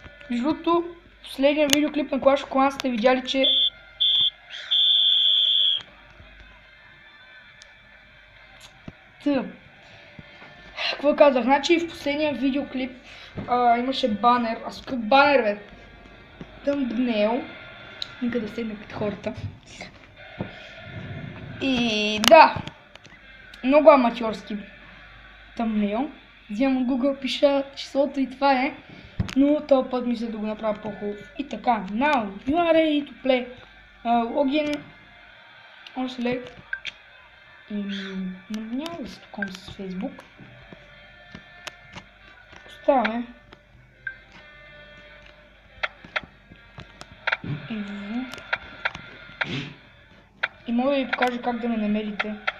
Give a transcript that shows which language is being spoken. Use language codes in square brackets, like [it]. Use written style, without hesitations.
[bg] Между другото, последния видеоклип на Clash of Clans сте видяли, че какво казах? Значи в последния видеоклип имаше банер. Какъв банер, бе? тъмбнейл. Нека да седна като хората. И да, много аматьорски тъмбнейл. Взимам от Google, пиша числото и това е. Но този път мисля да го направя по-хубав. И така, [en] now you are ready to play. Login or select. [bg] Няма да се тукам с Facebook. Оставяме. И мога да ви покажа как да ме намерите.